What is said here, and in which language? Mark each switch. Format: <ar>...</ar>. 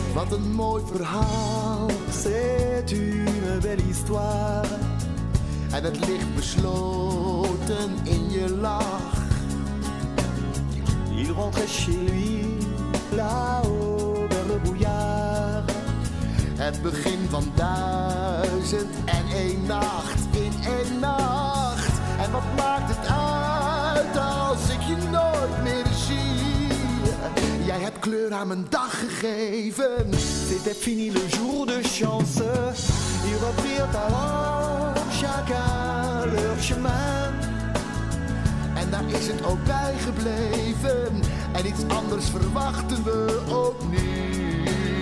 <nl>Een mooi verhaal,</nl> <fr>c'est une belle histoire.</fr> <nl>En het ligt besloten in je lach.</nl> <fr>Il rentrait chez lui, là-haut, vers le brouillard.</fr> <nl>Het begin van duizend. 2001 nacht in één nacht. En wat maakt het uit als ik je nooit meer zie? Jij hebt kleur aan mijn dag gegeven.</nl> <fr>C'était fini le jour de chance. Ils reprirent alors chacun leur chemin.</fr> <nl>En daar is het ook bij gebleven. En iets anders verwachten we ook niet.</nl>